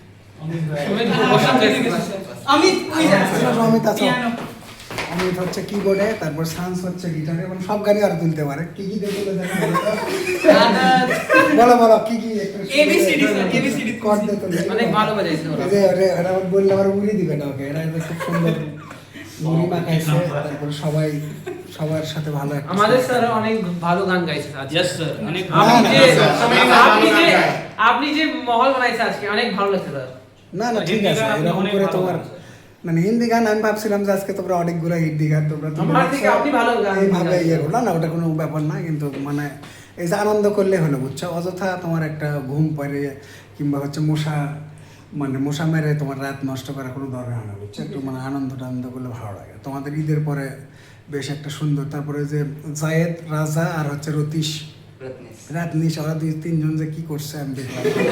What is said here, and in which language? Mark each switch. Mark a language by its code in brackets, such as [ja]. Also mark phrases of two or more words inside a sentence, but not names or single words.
[bn] অমিত আছে অমিত হচ্ছে কিবোর্ডে তারপর সান্স হচ্ছে গিটারে মানে সব গানই আর তুলতে পারে কি কি দেখে বলো বলো কি কি এবিসিডি কর্ড দিয়ে তুলে অনেক ভালো বাজাইছে ওরা। এই যে এটা বললে আবার উড়িয়ে দিবে না ওকে এটা খুব সুন্দর মুড়ি মাখাইছে তারপর সবাই সবার সাথে ভালো একটা আমাদের স্যার অনেক ভালো গান গাইছে আজকে। [en] yes sir अनेक [bn] আপনি যে মহল বানাইছে আজকে অনেক ভালো লাগছে স্যার। না না ঠিক আছে এরকম করে তোমার মানে হিন্দি গান আমি ভাবছিলাম যে আজকে তোমরা অনেকগুলো হিন্দি গান তোমরা আমার থেকে আপনি ভালো গান এইভাবে ইয়ে করো না ওটা কোনো ব্যাপার না কিন্তু মানে এই যে আনন্দ করলে হলো বুঝছো অযথা তোমার একটা ঘুম পড়ে কিংবা হচ্ছে মশা মেরে তোমার রাত নষ্ট করার কোনো দরকার হয় না বুঝছো একটু মানে আনন্দ করলে ভালো লাগে তোমাদের ঈদের পরে বেশ একটা সুন্দর তারপরে যে জায়েদ রাজা আর হচ্ছে রতীশ রাতনিশ ওরা দুই তিনজন যে কি করছে আমি দেখলাম